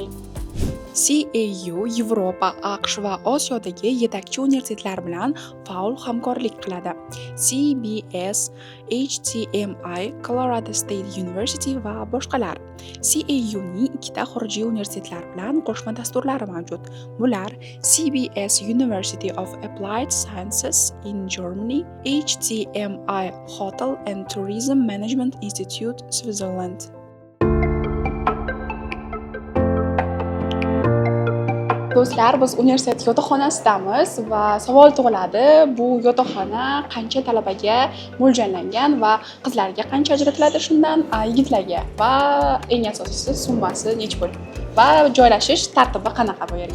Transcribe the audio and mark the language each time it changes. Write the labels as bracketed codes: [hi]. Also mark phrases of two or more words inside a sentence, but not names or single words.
[uz] CAU Yevropa, AQSh va Osiyodagi yetakchi universitetlar bilan faol hamkorlik qiladi. CBS, HTMI, Colorado State University va boshqalar. CAU ning ikkita xorijiy universitetlar bilan qo'shma dasturlari mavjud. Bular CBS University of Applied Sciences in Germany, HTMI Hotel and Tourism Management Institute, Switzerland. Do'stlar, biz universitet yotoqxonasidamiz va savol tug'iladi. Bu yotoqxona qancha talabaga mo'ljallangan va qizlarga qancha ajratiladi shundan, yigitlarga va eng asosiysi summasi necha pul va joylashish tartibi qanaqa bu yerga?